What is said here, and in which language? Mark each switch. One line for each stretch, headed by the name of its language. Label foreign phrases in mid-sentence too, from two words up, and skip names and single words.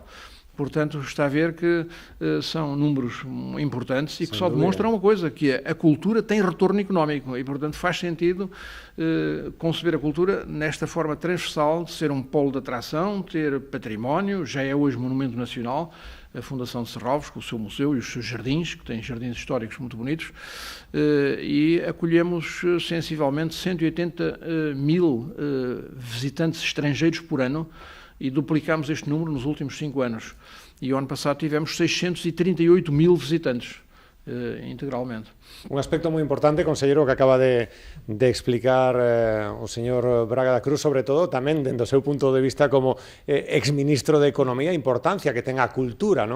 Portuguese: Portanto, está a ver que são números importantes e que só demonstram uma coisa, que a cultura tem retorno económico, e, portanto, faz sentido conceber a cultura nesta forma transversal de ser um polo de atração, ter património. Já é hoje monumento nacional a Fundação de Serralves, com o seu museu e os seus jardins, que têm jardins históricos muito bonitos, e acolhemos sensivelmente 180 mil visitantes estrangeiros por ano, e duplicámos este número nos últimos 5 anos. E o ano passado tivemos 638 mil visitantes, integralmente.
Galician: Un aspecto moi importante, conselleiro, que acaba de explicar o señor Braga da Cruz, sobre todo tamén dentro do seu punto de vista como exministro de Economía, a importancia que ten a cultura, non?